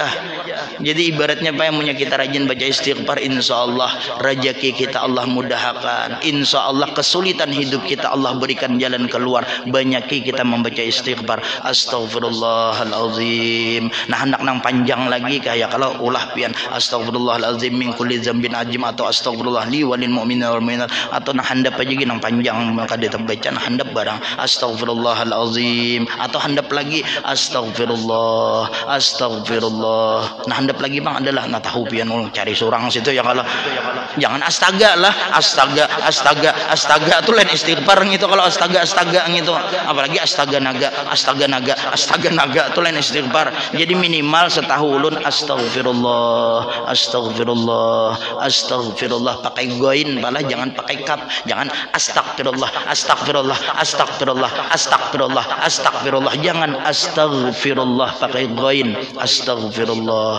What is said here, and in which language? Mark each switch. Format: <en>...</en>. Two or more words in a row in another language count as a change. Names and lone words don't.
<id>Jadi ibaratnya apa yang punya kita rajin baca istighfar, insyaallah rezeki kita Allah mudahkan, insyaallah kesulitan hidup kita Allah berikan jalan keluar.</id> <bjn>Banyaki kita membaca istighfar. Astaghfirullahalazim. Nah hendak nang panjang lagi kayak kalau ulah pian</bjn> <ar>أستغفر الله العظيم من كل ذنب عظيم</ar> <bjn>atau</bjn> <ar>أستغفر الله لي وللمؤمنين والمؤمنات</ar> <bjn>atau nah handap aja gini nang panjang maka dia baca nah handap barang astaghfirullahalazim atau handap lagi</bjn> <ar>أستغفر الله أستغفر الله.</ar> <bjn>Nah handap lagi bang adalah nah tahu pian cari surang situ, ya kalau jangan astaga lah, astaga astaga astaga itu lain istighfar gitu. Kalau astaga astaga gitu apalagi astaga naga itu lain istighfar. Jadi minimal setahu ulun</bjn> <ar>أستغفر الله أستغفر الله أستغفر الله</ar> <bjn>pakai goin malah jangan pakai kap, jangan</bjn> <ar>أستغفر الله أستغفر الله أستغفر الله أستغفر الله أستغفر الله,</ar> <bjn>jangan astagfirullah pakai goin astagfirullah.</bjn>